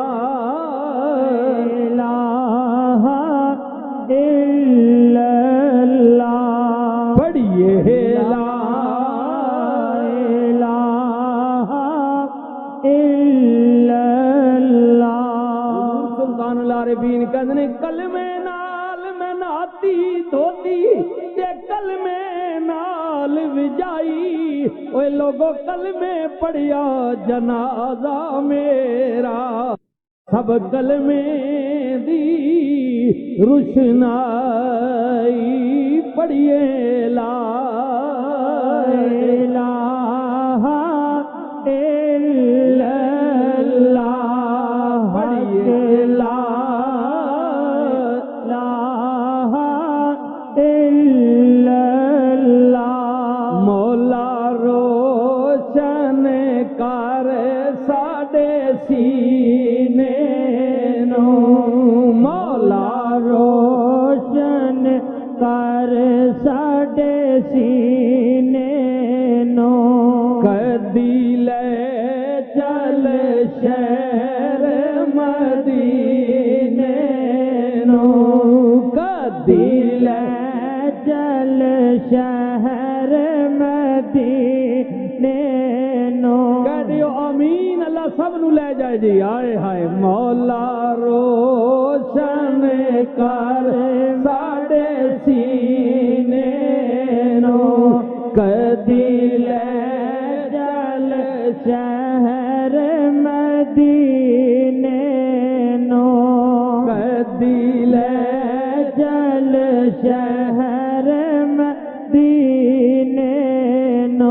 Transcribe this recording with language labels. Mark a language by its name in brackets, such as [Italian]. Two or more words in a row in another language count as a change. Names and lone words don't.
[Arabic] الہ الا اللہ. [Punjabi] پڑھیے لا [Arabic] الہ الا اللہ. [Punjabi] سلطان العارفین کہتے ہیں کلمے نال میں ناتی دھوتی تے کلمے نال وجائی. اوے لوگو کلمے پڑھیا جنازہ میرا, سب کلمے دی روشنائی. پڑھیے لا [Arabic] الہ الا اللہ. [Punjabi] پڑھیے لا [Arabic] الہ الا اللہ. [Punjabi] مولا روشن کر ساڈے سینے نو, مولا روشن کر ساڈے سینے نو. کدی لے چل شہر مدینے نو, کدی لے چل شہر مدینے نو. کہہ دیو آمین, اللہ سب نو لے جائے جی. آئے ہائے مولا روشن کر ساڈے سینے نو, کدی لے چل شہر مدینے نو. کدی لے چل شہر مدینے نو.